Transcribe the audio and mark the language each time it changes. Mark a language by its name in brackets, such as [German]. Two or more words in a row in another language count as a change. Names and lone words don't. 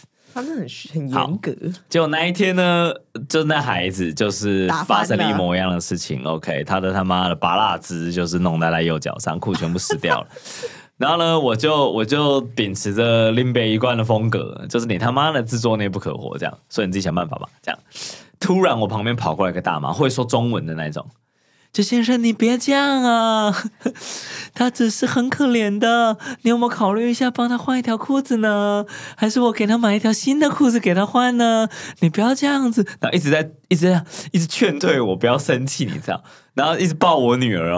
[Chinese] 他們很嚴格。結果那一天呢，就那孩子就是發生了一模一樣的事情。OK， 他媽的拔蠟汁就是弄在他右腳上，褲全部濕掉了。然後呢，我就秉持着林北一貫的風格，就是你他媽的自作孽不可活，這樣，所以你自己想辦法吧，這樣。突然我旁邊跑過來一個大媽，會說中文的那種，就先生你別這樣啊，他只是很可憐的，你有沒有考慮一下幫他換一條褲子呢？還是我給他買一條新的褲子給他換呢？你不要這樣子，然後一直勸退我不要生氣，你知道，然後一直抱我女兒哦。